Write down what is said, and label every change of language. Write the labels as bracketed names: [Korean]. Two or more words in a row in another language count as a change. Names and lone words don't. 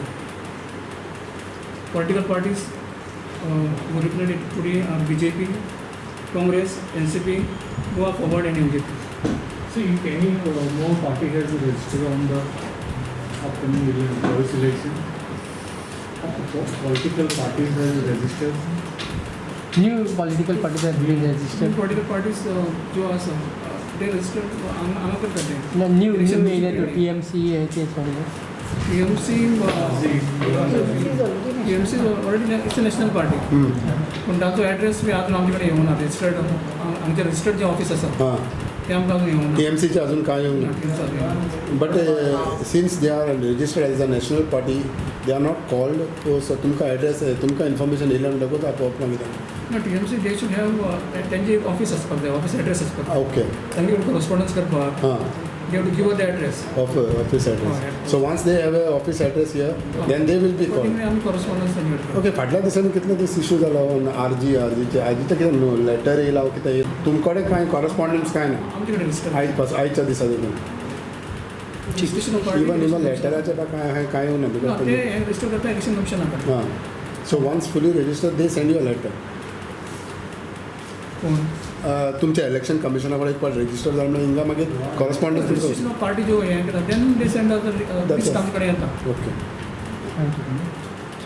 [English] Political parties who represented today are BJP, Congress, NCP, Goa Forward and MJP. So if any more party has registered on the upcoming Goa election, political parties has registered. New political parties have been New registered. political parties [Konkani] जो आसा [English] they registered [Konkani] हांगा करता ते. [English] No, new Election [Konkani] येयले तो [English] ready. [Konkani] TMC हे ते सगळे. [English] TMC is already it's a national party. [Konkani] पूण ताचो एड्रेस बी अजून आमचे कडेन येवना. रजिस्टर्ड आमचे रजिस्टर्ड जे ऑफिस आसा हां ते आमकां अजून येवना. TMCचे अजून काय येवंक ना. TMC अजून येवना. [English] But since they are registered as a national party they are not called so [Konkani] तुमकां एड्रेस तुमकां इन्फॉर्मेशन येयल्या म्हणटकूच आपोवप मागीर. [English] No, TMC they should have [Konkani] त्यांचे ऑफिस आसपाक जाय. [English] office address [Konkani] आसपाक जाय. [English] ओके [Konkani] तांचे कडेन कॉरस्पॉन्डन्स करपाक हां [English] they have to give us the address. office address. So once they have a office address here, then they will be But called. [Konkani] आमी कॉरस्पॉन्डन्स तांचे कडेन करता. ओके फाटल्या दिसांनी कितले दीस इश्यू जाला आरजीचे आजीचे कितें न्हू लेटर येयला कितें तुमचे कडेन कांय कॉरस्पॉन्डन्स कांय ना आमचे कडेन रजिस्टर आयच्या दिसा देखून [English] Registration of party [Konkani] इवन लेटराचे काय येवं ना ते [English] बिकॉज [Konkani] रजिस्टर करता इलेक्शन कमिशनाक. [English] हां So once fully register they send you a letter. [Konkani] कोण तुमच्या इलेक्शन कमिशना कडेन एक फावट रजिस्टर जालें म्हणून हिंगा मागीर कॉरस्पॉन्डन्स [English] Registration of party [Konkani] जो हें करता [English] then they send out the list [Konkani] आमचे कडेन येता. [English] ओके Thank you.